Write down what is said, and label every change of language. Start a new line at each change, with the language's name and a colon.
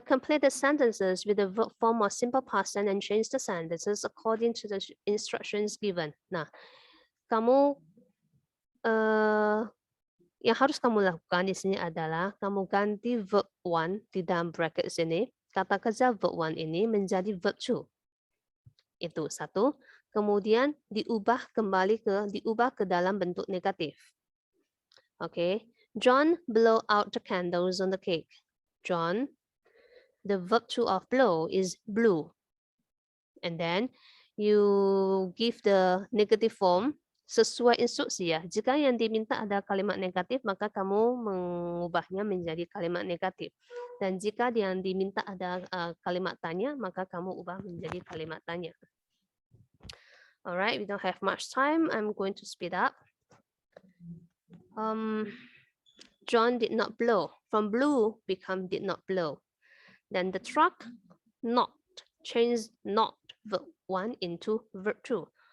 English: Complete the sentences with the verb form or simple past tense and change the sentences according to the instructions given.
Indonesian: Nah, kamu Yang harus kamu lakukan di sini adalah kamu ganti verb 1 di dalam bracket sini. Kata kerja verb 1 ini menjadi verb 2. Itu satu. Kemudian diubah ke dalam bentuk negatif. Okay.
English: John blow out the candles on the cake. John, the verb 2 of blow is blew. And then you give the negative form
Indonesian: sesuai instruksi ya. Jika yang diminta ada kalimat negatif, maka kamu mengubahnya menjadi kalimat negatif. Dan jika yang diminta ada kalimat tanya, maka kamu ubah menjadi kalimat tanya.
English: Alright, we don't have much time. I'm going to speed up. John did not blow. From blew become did not blow. Then the truck not change not verb 1 into verb 2.